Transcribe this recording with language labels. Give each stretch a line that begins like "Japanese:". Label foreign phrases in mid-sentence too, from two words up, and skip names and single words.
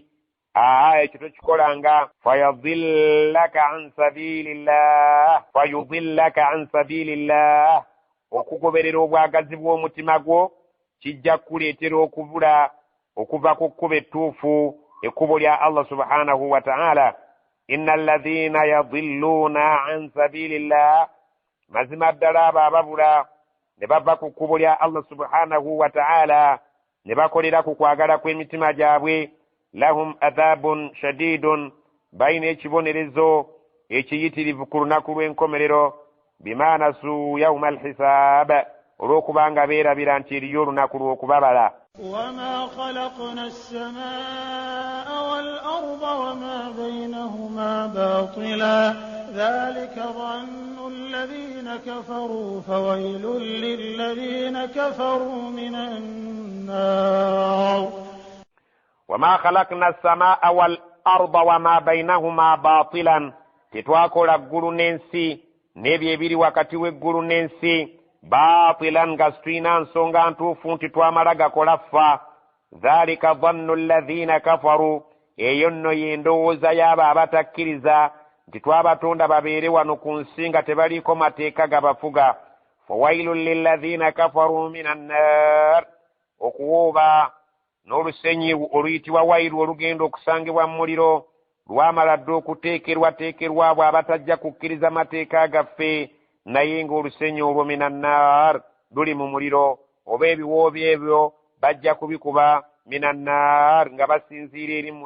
Ganda: Ekyo tokikolanga.
Arabic: فيضلك عن سبيل الله,
Ganda: okugoberera obwagazi bw'omutima gwo kijja kukuleetera okubula okuva ku kkubo ettuufu, ekkubo lya Allah
Arabic: سبحانه وتعالى. إن الذين يضلون عن سبيل الله,
Ganda: mazima ddala abo ababula ne bava ku kkubo lya Allah
Arabic: سبحانه وتعالى
Ganda: ne bakolera ku kwagala kw'emitima gyabwe.
Arabic: لهم عذاب شديد,
Ganda: bayina ekibonerezo ekiyitirivu ku lunaku lw'enkomerero.
Arabic: بما نسوا يوم الحساب,
Ganda: olw'okubanga beerabira nti eriyo olunaku lw'okubabala.
Arabic: وما خلقنا السماء والأرض وما بينهما باطلا ذلك ظن الذين كفروا فويل للذين كفروا من النار. وما خلقنا السماء والأرض وما بينهما باطلا,
Ganda: tetwakola ggulu n'ensi n'ebyo ebiri wakati w'eggulu n'ensi baatilan nga situlina nsonga ntuufu nti twamala gakola ffa.
Arabic: ذلك ظن الذين كفروا,
Ganda: eyo nno y'endowooza y'abo abatakkiriza nti twabatonda babeere wano ku nsi nga tebaliiko mateeka gabafuga.
Arabic: فويل للذين كفروا من النار,
Ganda: okuwooba n'olusenyi oluyitibwa wailu olugenda okusangibwa mu muliro lwamala dda okuteekerwateekerwa abo abatajja kukkiriza mateeka gaffe naye ng'olusenyi olwo minannaar luli mu muliro oba ebiwoobi ebyo bajja kubikuba minannaar nga basinziira eri mu